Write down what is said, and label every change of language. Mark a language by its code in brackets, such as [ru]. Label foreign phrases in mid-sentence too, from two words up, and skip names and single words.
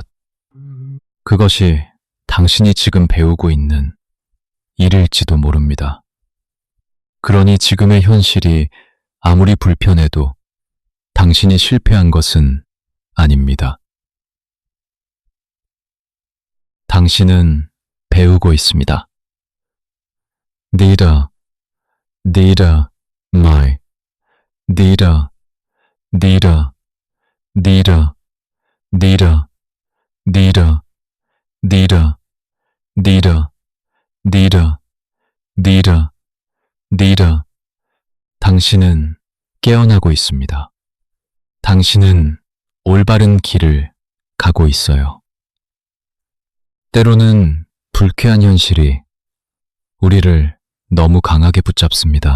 [ko] 그것이 당신이 지금 배우고 있는 일일지도 모릅니다. 그러니 지금의 현실이 아무리 불편해도 당신이 실패한 것은 아닙니다. 당신은 배우고 있습니다. Dita, Dita, my, Dita, Dita, Dita, Dita, Dita, Dita, Dita, Dita, Dita, Dita. 당신은 깨어나고 있습니다. 당신은 올바른 길을 가고 있어요. 때로는 불쾌한 현실이 우리를 너무 강하게 붙잡습니다.